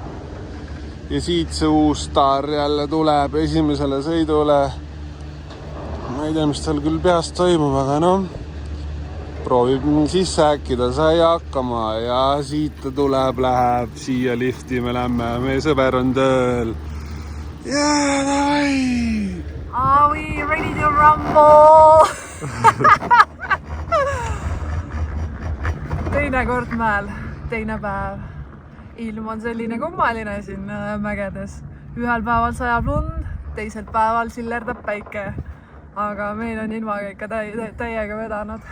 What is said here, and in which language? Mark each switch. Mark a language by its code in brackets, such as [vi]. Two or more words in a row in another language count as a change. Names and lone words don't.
[et] Ja siit see uus staar jälle tuleb esimesele sõidule. Ma ei tea, mis tal küll peast toimub, aga noh. Proovib sisse äkkida, sai hakkama ja siit ta tuleb, läheb siia lifti, me lähme, meie sõber on tööl. [en] Yeah, davai! Are we ready to rumble? [et] Teine kord mäel, teine päev. Ilm on selline kummaline siin mägedes. Ühel päeval sajab lund, teisel päeval sillerdab päike. Aga meil on ilmaga ikka täiega vedanud.